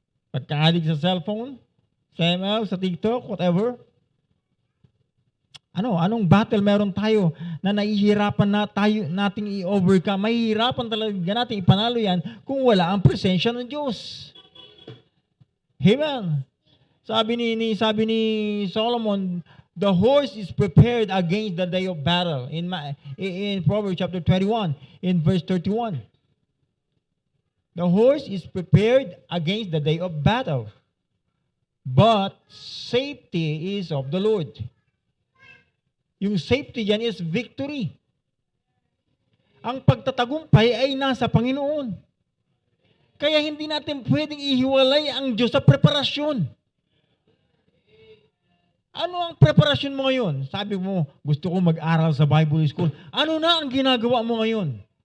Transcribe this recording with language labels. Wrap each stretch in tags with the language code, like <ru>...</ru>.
<tl>Pagka-addict sa cellphone? Sa ML, sa TikTok, whatever? Anong battle meron tayo na nahihirapan nating i-overcome? Mahihirapan talaga natin ipanalo yan kung wala ang presensya ng Diyos. Amen. Sabi ni Solomon,</tl> <en>the horse is prepared against the day of battle. In Proverbs chapter 21, in verse 31. The horse is prepared against the day of battle, but safety is of the Lord. Yung safety dyan is victory.</en> <tl>Ang pagtatagumpay ay nasa Panginoon. Kaya hindi natin pwedeng ihiwalay ang Diyos sa preparasyon. Ano ang preparasyon mo ngayon? Sabi mo, gusto ko mag-aral sa Bible school. Ano na ang ginagawa mo ngayon?</tl>